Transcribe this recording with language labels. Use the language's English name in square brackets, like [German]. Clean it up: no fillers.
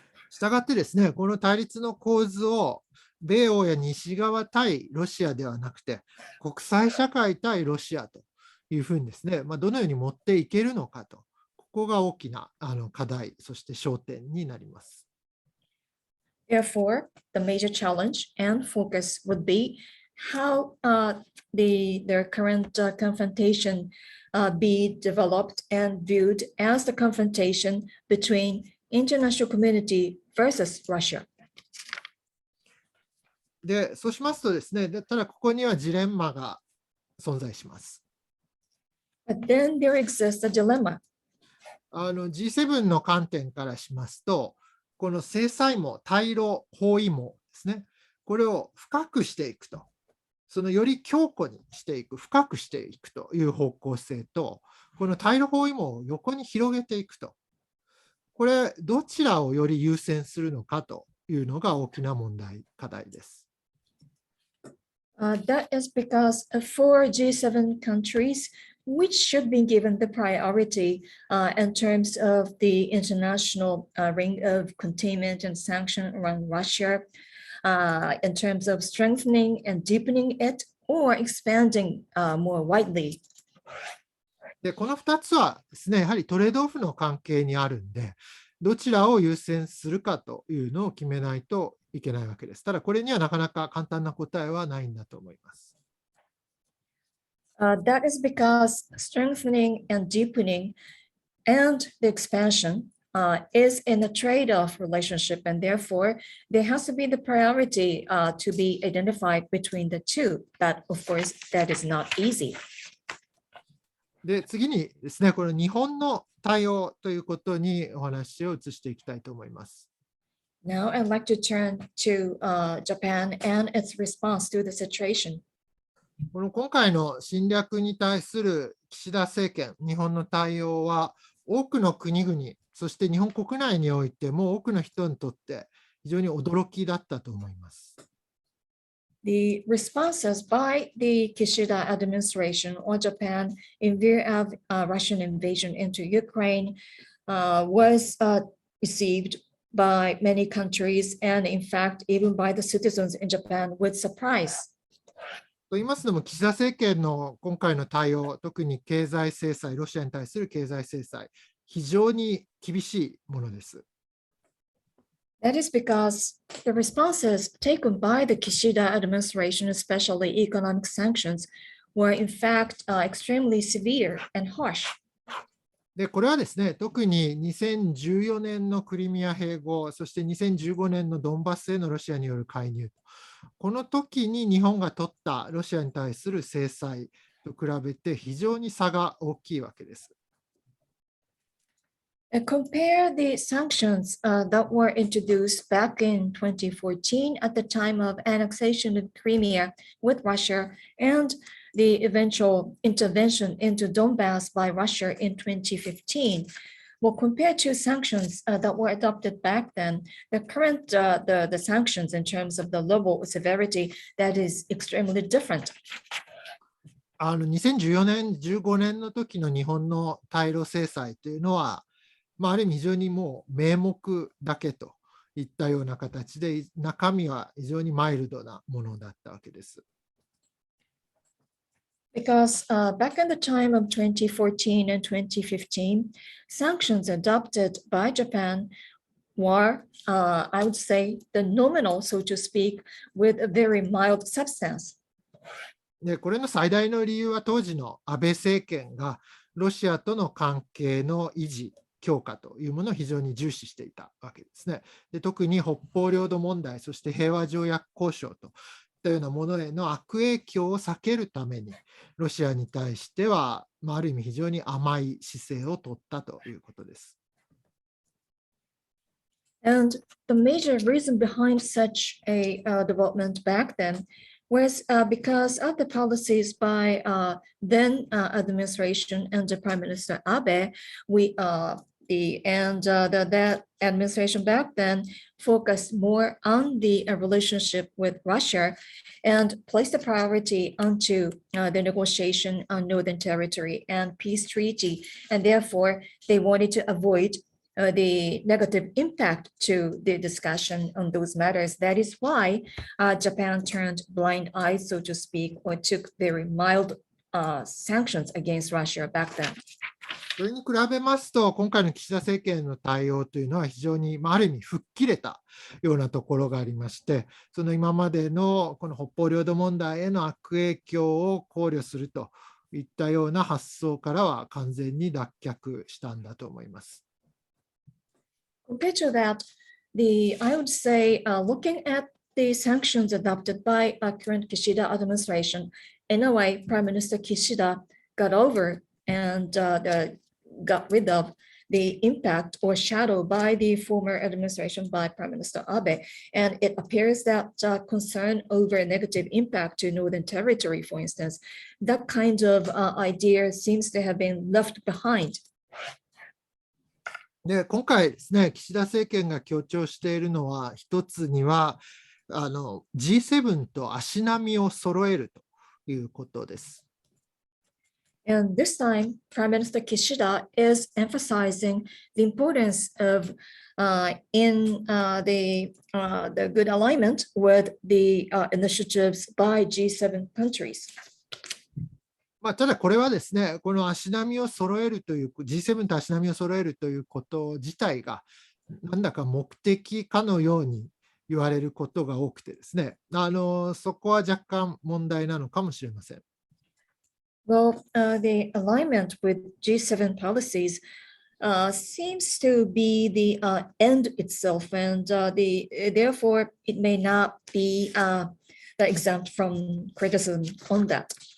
[Japanese] したがってですね、この対立の構図を米欧や西側対ロシアではなくて、国際社会対ロシアというふうにですね、どのように持っていけるのかと、ここが大きな課題、そして焦点になります。 [English] Therefore, the major challenge and focus would be how their current confrontation be developed and viewed as the confrontation between international community versus Russia. [Japanese] で、そうしますとですね、ただここにはジレンマが存在します。 [English] But then there exists a dilemma. [Japanese] G7 の観点からしますと、この制裁網、対ロ包囲網ですね、これを深くしていくと、そのより強固にしていく、深くしていくという方向性と、この対ロ包囲網を横に広げていくと、これ、どちらをより優先するのかというのが大きな問題、課題です。 [English] That is because for G7 countries, which should be given the priority in terms of the international ring of containment and sanction around Russia, in terms of strengthening and deepening it or expanding more widely. [Japanese] で、この2つはですね、やはりトレードオフの関係にあるんで、どちらを優先するかというのを決めないといけないわけです。ただ、これにはなかなか簡単な答えはないんだと思います。 [English] That is because strengthening and deepening and the expansion is in a trade-off relationship, and therefore there has to be the priority to be identified between the two. But of course, that is not easy. [Japanese] で、次にですね、この日本の対応ということにお話を移していきたいと思います。 [English] Now I'd like to turn to Japan and its response to the situation. [Japanese] この今回の侵略に対する岸田政権、日本の対応は多くの国々、そして日本国内においても多くの人にとって非常に驚きだったと思います。 [English] The responses by the Kishida administration or Japan in view of Russian invasion into Ukraine was received by many countries and in fact even by the citizens in Japan with surprise. [Japanese] と言いますのも、岸田政権の今回の対応、特に経済制裁、ロシアに対する経済制裁、非常に厳しいものです。 [English] That is because the responses taken by the Kishida administration, especially economic sanctions, were in fact extremely severe and harsh. [Japanese] で、これはですね、特に2014年のクリミア併合、そして2015年のドンバスへのロシアによる介入、この時に日本が取ったロシアに対する制裁、と比べて非常に差が大きいわけです。 [English] Compare the sanctions that were introduced back in 2014 at the time of annexation of Crimea with Russia and the eventual intervention into Donbass by Russia in 2015. Well, compared to sanctions that were adopted back then, the current the sanctions in terms of the level of severity, that is extremely different. [Japanese] 2014年、15年の時の日本の対ロ制裁というのは、ある意味非常にもう名目だけといったような形で、中身は非常にマイルドなものだったわけです。 [English] Because back in the time of 2014 and 2015, sanctions adopted by Japan were, I would say, the nominal, so to speak, with a very mild substance. [Japanese] で、これの最大の理由は当時の安倍政権がロシアとの関係の維持、強化というものを非常に重視していたわけですね。で、特に北方領土問題、そして平和条約交渉といったようなものへの悪影響を避けるために、ロシアに対しては、ある意味非常に甘い姿勢を取ったということです。 [English] And the major reason behind such a development back then was because of the policies by then administration under Prime Minister Abe. That administration back then focused more on the relationship with Russia and placed the priority onto the negotiation on Northern Territory and peace treaty. And therefore, they wanted to avoid the negative impact to the discussion on those matters. That is why Japan turned blind eyes, so to speak, or took very mild sanctions against Russia back then. [Japanese] それに比べますと、今回の岸田政権の対応というのは非常に、ある意味吹っ切れたようなところがありまして、その今までのこの北方領土問題への悪影響を考慮するといったような発想からは完全に脱却したんだと思います。 [English] Compared to that, I would say, looking at the sanctions adopted by current Kishida administration, in a way, Prime Minister Kishida got over and got rid of the impact or shadow by the former administration by Prime Minister Abe. And it appears that concern over negative impact to Northern Territory, for instance, that kind of idea seems to have been left behind. [Japanese] で、今回ですね、岸田政権が強調しているのは、一つにはG7 と足並みを揃えるということです。 [English] And this time, Prime Minister Kishida is emphasizing the importance of the good alignment with the initiatives by G7 countries. [Japanese] ただこれはですね、この足並みを揃えるという、G7 と足並みを揃えるということ自体が、なんだか目的かのように言われることが多くてですね、そこは若干問題なのかもしれません。 [English] Well, the alignment with G7 policies seems to be the end itself, and therefore it may not be exempt from criticism on that.